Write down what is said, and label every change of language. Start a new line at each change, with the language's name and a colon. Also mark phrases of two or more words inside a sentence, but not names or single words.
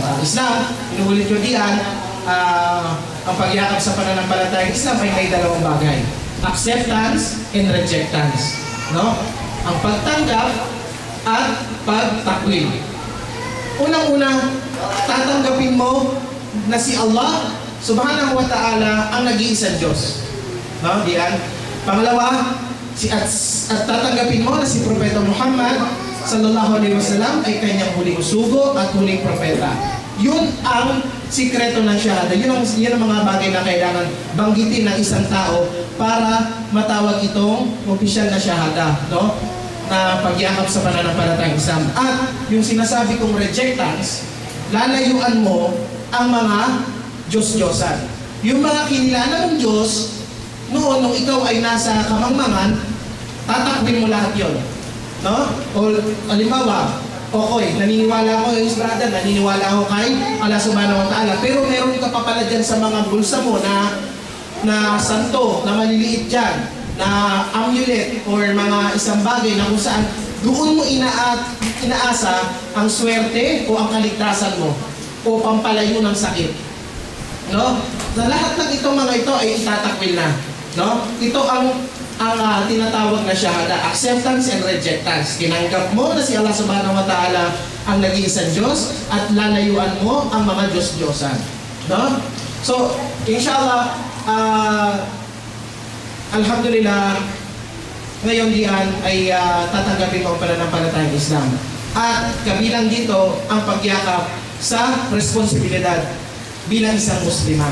Filipino: Ang Islam, inuulit ko Dian, ang pagyakap sa pananampalatayang Islam ay may 2 bagay:
English: acceptance and rejectance,
Filipino: no? Ang pagtanggap at pagtakwil. Unang-una, tatanggapin mo na si Allah
Arabic: سبحانه وتعالى
Filipino: ang nag-iisang Diyos, no? Diyan. Pangalawa, at tatanggapin mo na si Propeta Muhammad
Arabic: صلى الله عليه وسلم
Filipino: ay kanyang huling sugo at huling propeta. Yun ang sikreto ng shahada. Yun ang mga bagay na kailangan banggitin ng isang tao para matawag itong opisyal na shahada, no? Na pagyakap sa pananampalatayang Islam. At yung sinasabi kong rejectance, lalayuan mo ang mga Diyos-Diyosan. Yung mga kinilala mong Diyos, noon nung ikaw ay nasa kamangmangan, tatakbin mo lahat yon, no? O halimbawa, okay, naniniwala ako, brother, naniniwala ako kay Allah
Arabic: سبحانه وتعالى,
Filipino: pero meron ka pa pala dyan sa mga bulsa mo na santo, na maliliit dyan, na amulet or mga isang bagay na kung saan doon mo inaasa ang swerte o ang kaligtasan mo o pampalayo ng sakit, no? Na lahat ng itong mga ito ay itatakwil na, no? Ito ang tinatawag na shahada,
English: acceptance and rejectance.
Filipino: Tinanggap mo na si Allah
Arabic: سبحانه وتعالى
Filipino: ang nag-iisang Diyos at lalayuan mo ang mga Diyos-Diyosan, no? So,
Arabic: إن شاء الله، الحمد لله,
Filipino: ngayon diyan ay tatanggapin ko ang pananampalatayang Islam. At kabilang dito ang pagyakap sa responsibilidad bilang isang Muslima.